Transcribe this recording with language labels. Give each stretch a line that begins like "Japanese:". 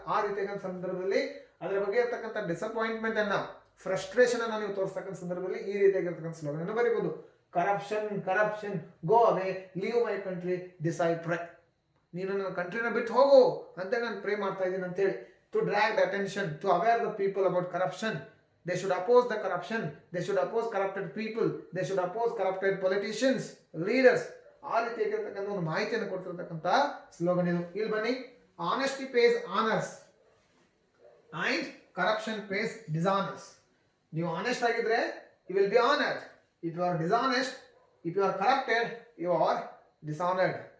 Kannada: ಆ ರೀತಿಯಾದ ಸಂದರ್ಭದಲ್ಲಿ ಅದರ ಬಗ್ಗೆ ಇರ್ತಕ್ಕಂಥ ಡಿಸಪಾಯಿಂಟ್ಮೆಂಟ್ ಅನ್ನ, ಫ್ರಸ್ಟ್ರೇಷನ್ ಅನ್ನ ನೀವು ತೋರಿಸ್ತಕ್ಕಂಥ ಸಂದರ್ಭದಲ್ಲಿ ಈ ರೀತಿಯಾಗಿರ್ತಕ್ಕಂಥ ಸ್ಲೋಗನ್ ಅನ್ನು ಬರೀಬಹುದು.
English: Corruption go away, leave my country, this I pray.
Kannada: ನೀನು ನನ್ನ ಕಂಟ್ರಿನ ಬಿಟ್ಟು ಹೋಗು ಅಂತ ನಾನು ಪ್ರೇ ಮಾಡ್ತಾ ಇದ್ದೀನಿ ಅಂತೇಳಿ.
English: to drag the attention, to aware the people about corruption. They should oppose the corruption. They should oppose corrupted people. They should oppose corrupted politicians, leaders.
Kannada: ಆ ರೀತಿಯಾಗಿರ್ತಕ್ಕಂಥ ಒಂದು ಮಾಹಿತಿಯನ್ನು ಕೊಡ್ತಿರ್ತಕ್ಕಂಥ ಸ್ಲೋಗನ್ ಇದು. ಇಲ್ಲಿ ಬನ್ನಿ,
English: Honesty pays honours and corruption pays dishonours.
Kannada: ನೀವು honest ಆಗಿದ್ರೆ
English: You will be honoured. If you are dishonest, if you are corrupted, you are dishonoured.